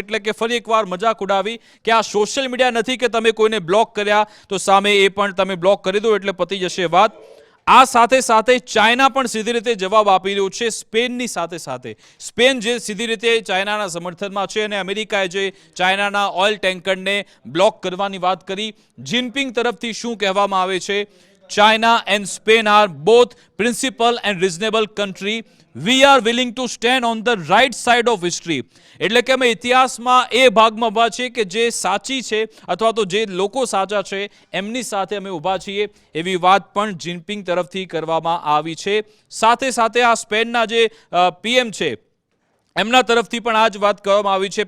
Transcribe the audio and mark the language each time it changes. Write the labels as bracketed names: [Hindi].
[Gujarati] એટલે કે ફરી એકવાર મજાક ઉડાવી કે આ સોશિયલ મીડિયા નથી કે તમે કોઈને બ્લોક કર્યા તો સામે એ પણ તમે બ્લોક કરી દો એટલે પતી જશે વાત. આ સાથે સાથે ચાઇના પણ સીધી રીતે જવાબ આપી રહ્યું છે સ્પેનની સાથે સાથે. સ્પેન જે સીધી રીતે ચાઇનાના સમર્થનમાં છે અને અમેરિકાએ જે ચાઇનાના ઓઇલ ટેન્કરને બ્લોક કરવાની વાત કરી. જિનપિંગ તરફથી શું કહેવામાં આવે છે? [English] China and Spain are both principal and reasonable country we are willing to stand on the right side of history. [Gujarati] એટલે કે અમે ઇતિહાસમાં એ ભાગમાં ઊભા છીએ કે જે સાચી છે અથવા તો જે લોકો સાચા છે એમની સાથે અમે ઊભા છીએ, એવી વાત પણ જિનપિંગ તરફથી કરવામાં આવી છે. સાથે સાથે આ સ્પેનના જે પીએમ છે એમના તરફથી પણ આ જ વાત કરવામાં આવી છે.